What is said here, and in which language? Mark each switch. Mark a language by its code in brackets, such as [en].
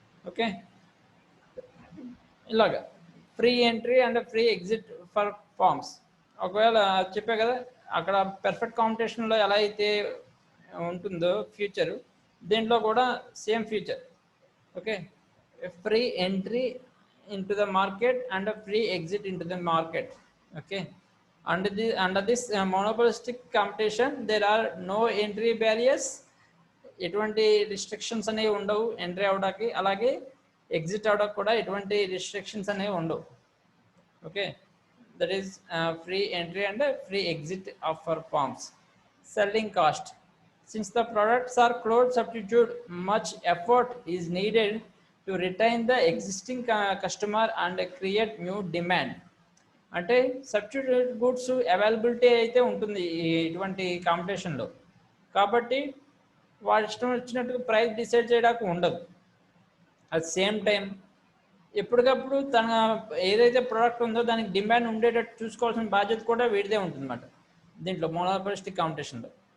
[en] okay, [te] ఇలాగా [en] Free entry and free exit for firms. [te] ఒకవేళ చెప్పే కదా అక్కడ పర్ఫెక్ట్ కాంపిటీషన్లో ఎలా అయితే ఉంటుందో ఫ్యూచర్, దీంట్లో కూడా same future. [en] Okay, free entry into the market and a free exit into the market. Okay, under this monopolistic competition there are no entry barriers, [te] ఎటువంటి రిస్ట్రిక్షన్స్ అనేవి ఉండవు ఎంట్రీ అవడానికి, అలాగే ఎగ్జిట్ అవడానికి కూడా ఎటువంటి రిస్ట్రిక్షన్స్ అనేవి ఉండవు. [en] Okay, that is free entry and free exit of for firms. Selling cost. Since the products are closed substitute, much effort is needed to retain the existing customer and create new demand. [te] అంటే substitute goods availability అయితే ఉంటుంది ఇటువంటి కాంపిటీషన్లో, కాబట్టి వాడు ఇష్టం వచ్చినట్టుగా price decide చేయడానికి ఉండదు. అట్ సేమ్ టైం ఎప్పటికప్పుడు తన ఏదైతే ప్రోడక్ట్ ఉందో దానికి డిమాండ్ ఉండేటట్టు చూసుకోవాల్సిన బాధ్యత కూడా వీడిదే ఉంటుందన్నమాట దీంట్లో మోనోపోలిస్టిక్ కాంపిటీషన్లో.